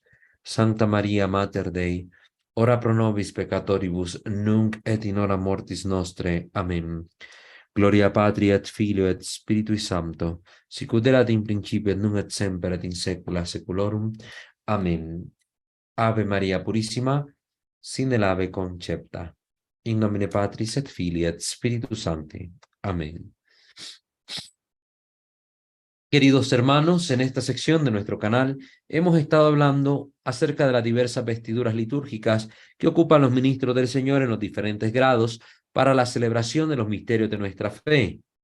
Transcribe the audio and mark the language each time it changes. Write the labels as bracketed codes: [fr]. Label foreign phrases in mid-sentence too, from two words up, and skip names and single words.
[la] Sancta Maria, Mater Dei, ora pro nobis peccatoribus, nunc et in hora mortis nostre. Amen. Gloria Patri et Filio et Spiritui Sancto, sicut erat in principio et nunc et semper et in saecula saeculorum. Amen. Ave Maria Purissima, sin el ave concepta. In nomine Patris et Filii et Spiritus Sancti. Amén. [es] Queridos hermanos, en esta sección de nuestro canal hemos estado hablando acerca de las diversas vestiduras litúrgicas que ocupan los ministros del Señor en los diferentes grados para la celebración de los misterios de nuestra fe.